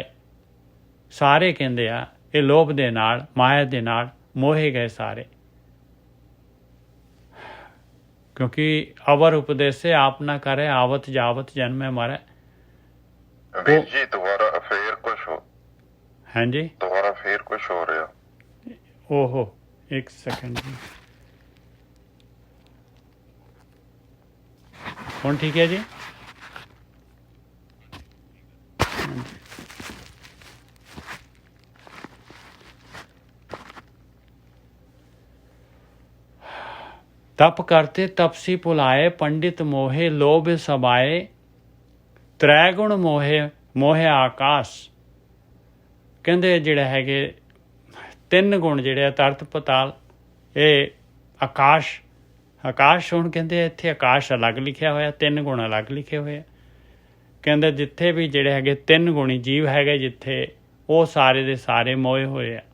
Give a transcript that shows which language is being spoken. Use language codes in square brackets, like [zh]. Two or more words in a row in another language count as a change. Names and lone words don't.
[pa] ਸਾਰੇ ਕਹਿੰਦੇ ਆ ਇਹ ਲੋਭ ਦੇ ਨਾਲ, ਮਾਇਆ ਦੇ ਨਾਲ ਮੋਹੇ ਗਏ ਸਾਰੇ, ਕਿਉਂਕਿ [hi] अवर उपदेसे आप ना करे, आवत जावत जनमे मरे। [pa] ਵੀਰ ਜੀ ਦੁਬਾਰਾ ਫੇਰ ਕੁਛ ਹੋ, ਹਾਂਜੀ ਦੁਬਾਰਾ ਫੇਰ ਕੁਛ ਹੋ ਰਿਹਾ। ਓਹੋ ਇੱਕ ਸੈਕਿੰਡ ਜੀ, ਹੁਣ ਠੀਕ ਹੈ ਜੀ। [hi] तप करते तपसी भुलाए, पंडित मोहे लोभ सबाए। त्रै गुण मोहे आकाश। [pa] ਕਹਿੰਦੇ ਜਿਹੜੇ ਹੈਗੇ ਤਿੰਨ ਗੁਣ ਜਿਹੜੇ ਆ, ਤਰਤ ਪਤਾਲ, ਇਹ ਆਕਾਸ਼ ਹੁਣ ਕਹਿੰਦੇ ਇੱਥੇ ਆਕਾਸ਼ ਅਲੱਗ ਲਿਖਿਆ ਹੋਇਆ, ਤਿੰਨ ਗੁਣ ਅਲੱਗ ਲਿਖੇ ਹੋਏ ਆ। ਕਹਿੰਦੇ ਜਿੱਥੇ ਵੀ ਜਿਹੜੇ ਹੈਗੇ ਤਿੰਨ ਗੁਣੀ ਜੀਵ ਹੈਗੇ, ਜਿੱਥੇ ਉਹ ਸਾਰੇ ਦੇ ਸਾਰੇ ਮੋਏ ਹੋਏ ਆ।